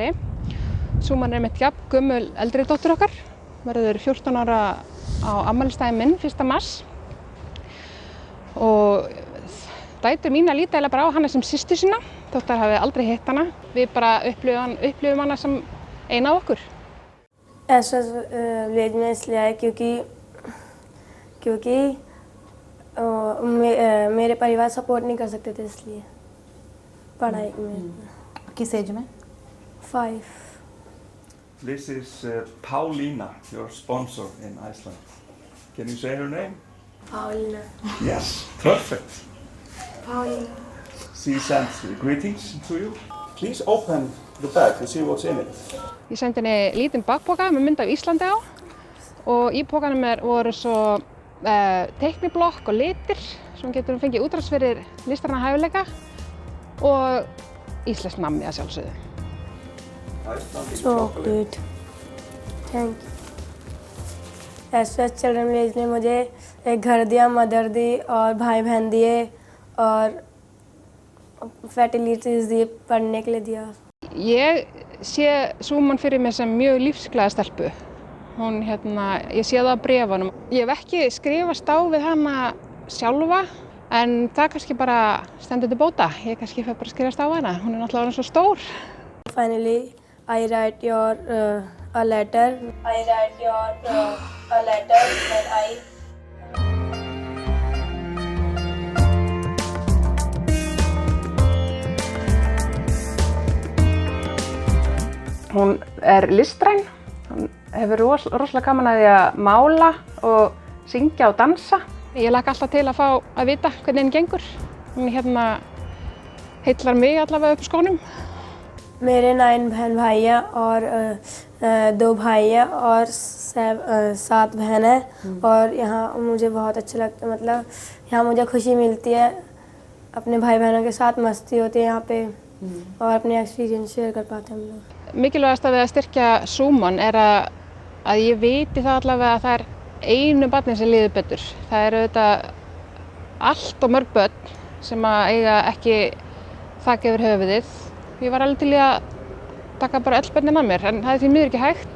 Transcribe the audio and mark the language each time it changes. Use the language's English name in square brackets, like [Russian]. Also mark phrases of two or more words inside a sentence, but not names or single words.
[Icelandic] Súman er mitt jafn gömul eldri dóttir okkar, verður 14 ára á afmælisdaginn minn 1. mars. Og dætur mína líta eiginlega bara á hana sem systur sína, þótt þær hafi aldrei hitt hana. Við bara upplifum hana sem eina af okkur. [Hindi] SOS विलेज में इसलिए आए क्योंकि मेरे परिवार सपोर्ट नहीं कर सकते थे इसलिए पढ़ाई में। किस एज में? 5. [English] This is Paulina, your sponsor in Iceland. Can you say her name? Paulina. Yes, perfect. Paulina. She sends greetings to you. Please open the bag and see what's in it. [Icelandic] Ég sendi henni lítinn bakpoka með mynd af Íslandi á og í pokanum voru svo teikniblokk og litir sem getur fengið útrás fyrir listræna hæfileika og íslenskt nammi að sjálfsögðu. [English] So good. Thank you. [Hindi] SOS चिल्ड्रन विलेज ने मुझे एक घर दिया, मदर दी और भाई बहन दिए और फैसिलिटीज दिए, पढ़ने के लिए दिया. [Icelandic] Ég sé Súman fyrir mér sem mjög lífsglaða stelpu. Ég sé það á bréfunum. Ég hef ekki skrifast á við hana sjálfa, en það kannski bara stendur til bóta. Ég kannski fer bara að skrifast á hana. Hún er náttúrulega svo stór. [English] Finally, I write your a letter. I write your a letter that I. [Icelandic] Hún er listræn. Hún hefur rosalega gaman að því að mála og syngja og dansa. Ég hlakka alltaf til að fá að vita hvernig henni gengur. Hún heillar mig allavega upp skónum. [Hindi] मेरे 9 बहन भाई हैं और 2 भाई हैं और 7 बहन हैं और यहाँ मुझे बहुत अच्छा लगता है. मतलब यहाँ मुझे खुशी मिलती है, अपने भाई बहनों के साथ मस्ती होती है यहाँ पे और अपने [English] experience share [Hindi] कर पाते हैं हम लोग. [Icelandic] Mikilvægast við að styrkja Súman er að ég viti það allavega að það er einu barni sem líður betur. Það eru auðvitað allt og mörg börn sem eiga ekki þak yfir höfuðið. Ég var alveg til í að taka bara öll börnin að mér, en það er því miður ekki hægt.